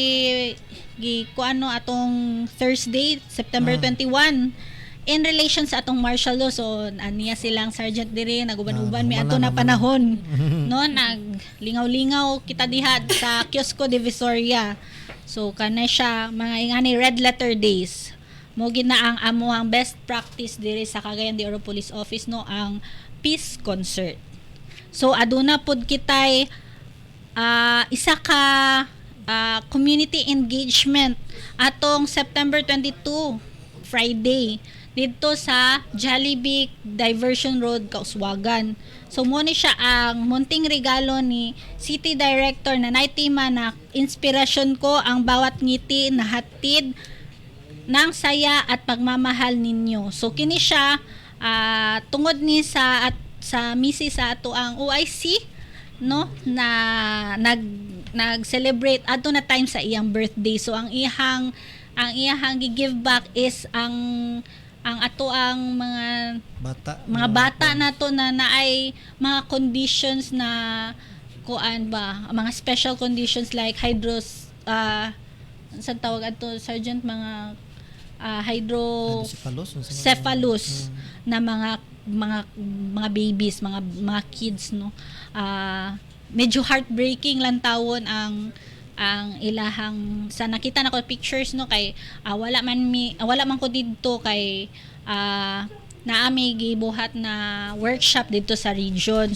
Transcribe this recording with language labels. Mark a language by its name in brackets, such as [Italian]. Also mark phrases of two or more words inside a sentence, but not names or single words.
[Cebuano] gi kuano atong Thursday September 21 in relation sa atong martial law so aniya silang sergeant diri naguban-uban mi ato na panahon no naglingaw-lingaw kita diha sa Kiosco Divisoria so kanay siya mga ingani [English] red letter days [Cebuano] mo gina ang amo ang [English] best practice [Cebuano] diri sa Cagayan de Oro Police Office no ang [English] peace concert. [Cebuano] So aduna pod kitay isa ka [English] community engagement [Cebuano] atong September 22 Friday dito sa Jollibee Diversion Road, Kauswagan. [Filipino] So mo ni siya ang munting regalo ni City Director na naitima na inspirasyon ko ang bawat ngiti na hatid ng saya at pagmamahal ninyo. [Cebuano] So kini siya tungod ni sa misi sa ato ang OIC, no, na nag-celebrate ato na time sa iyang birthday. So ang iyang gi-give back is ang ato ang mga bata nato na naay mga conditions na kuan ba, mga [English] special conditions [Cebuano] like sa tawag ato, Sergeant, mga hydrocephalus na mga babies, mga kids, no. Medyo heartbreaking lang tawon ang ilahang sa nakita nako pictures, no, kay wala man ko didto kay naami gibuhat na workshop dito sa region.